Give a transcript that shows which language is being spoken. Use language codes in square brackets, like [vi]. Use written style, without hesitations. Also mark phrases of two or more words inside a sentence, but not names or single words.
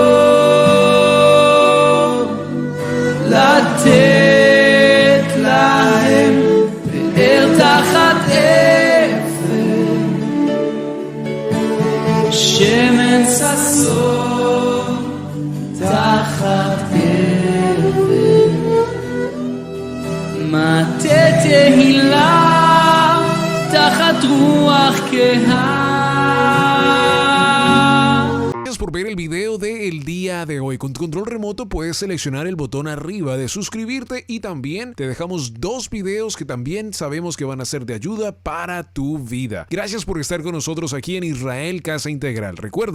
[he] לתת להם פאר תחת אפר שמן ששון תחת גבר מטה תהילה תחת רוח כהה. [es] Gracias por ver el video del día de hoy. Con tu control remoto puedes seleccionar el botón arriba de suscribirte y también te dejamos 2 videos que también sabemos que van a ser de ayuda para tu vida. Gracias por estar con nosotros aquí en Israel Casa Integral.